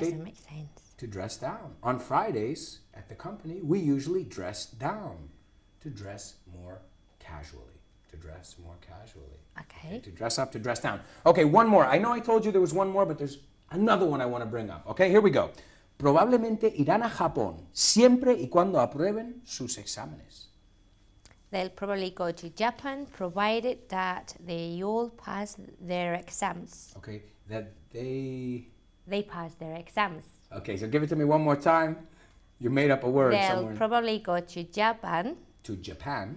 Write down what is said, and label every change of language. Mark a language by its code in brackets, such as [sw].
[en] doesn't make sense. To dress down. On Fridays at the company, we usually dress down. To dress more casually. To dress more casually. Okay. To dress up, to dress down. Okay, one more. I know I told you there was one more, but there's another one I want to bring up. Okay, here we go. [es] Probablemente irán a Japón siempre y cuando aprueben sus exámenes. [en] They'll probably go to Japan, provided that they all pass their exams. Okay, that they... They pass their exams. Okay, so give it to me one more time. You made up a word They'll somewhere. probably go to Japan. To Japan.